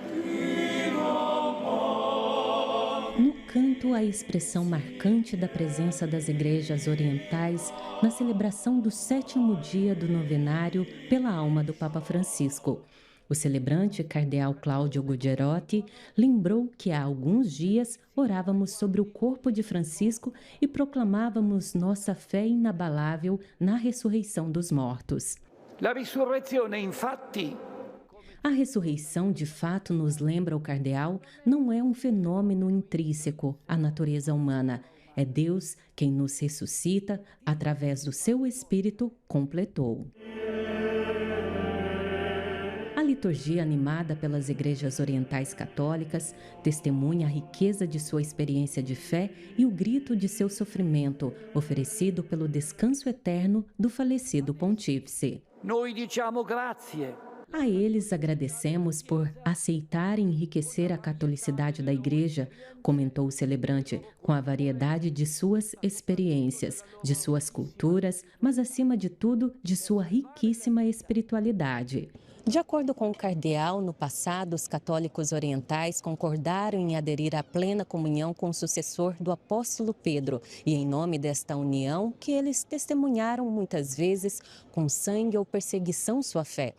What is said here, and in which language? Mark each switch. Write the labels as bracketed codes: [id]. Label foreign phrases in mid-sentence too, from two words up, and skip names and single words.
[pt] No canto, a expressão marcante da presença das igrejas orientais na celebração do 7º dia do novenário pela alma do Papa Francisco. O celebrante, cardeal Cláudio Gugerotti, lembrou que há alguns dias orávamos sobre o corpo de Francisco e proclamávamos nossa fé inabalável na ressurreição dos mortos. [it] La risurrezione, infatti, [pt] A ressurreição, de fato, nos lembra o cardeal, não é um fenômeno intrínseco à natureza humana. É Deus quem nos ressuscita através do seu Espírito, completou. A liturgia, animada pelas igrejas orientais católicas, testemunha a riqueza de sua experiência de fé e o grito de seu sofrimento, oferecido pelo descanso eterno do falecido pontífice. [it] noi diciamo grazie. [pt] A eles agradecemos por aceitar e enriquecer a catolicidade da Igreja, comentou o celebrante, com a variedade de suas experiências, de suas culturas, mas acima de tudo, de sua riquíssima espiritualidade. De acordo com o cardeal, no passado, os católicos orientais concordaram em aderir à plena comunhão com o sucessor do apóstolo Pedro, e em nome desta união, que eles testemunharam muitas vezes com sangue ou perseguição sua fé.